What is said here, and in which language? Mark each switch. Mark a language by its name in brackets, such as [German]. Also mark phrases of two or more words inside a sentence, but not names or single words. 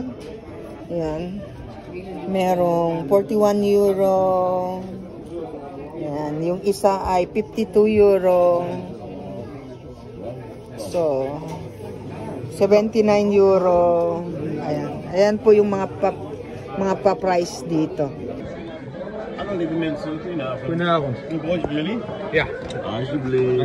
[Filipino] Ayan. Merong 41 euro. Ayan, yung isa ay 52 euro. So, 79 euro. Ayan. Ayan po yung mga pa-price dito. [Dutch] Hallo lieve mensen, goedenavond. Goedenavond. Een broodje voor jullie? Ja. Alsjeblieft.